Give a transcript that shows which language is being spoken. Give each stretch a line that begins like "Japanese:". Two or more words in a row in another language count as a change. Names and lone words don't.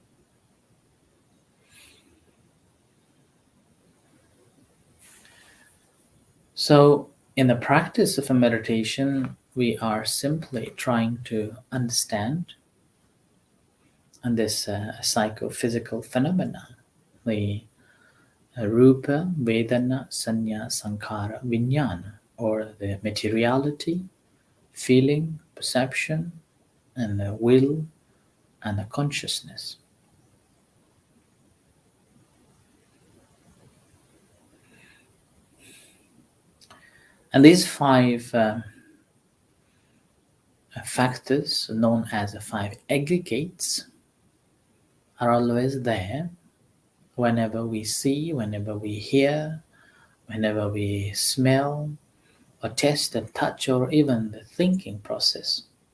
English: So, in the practice of a meditation, we are simply trying to understand and this psychophysical phenomena, the
Pali: rupa, vedana, sanya, sankhara, vijnana,
English: or the materiality, feeling, perception, and the will and the consciousness. And these five factors, known as the five aggregates, are always there whenever we see, whenever we hear, whenever we smell, or taste and touch, or even the thinking process.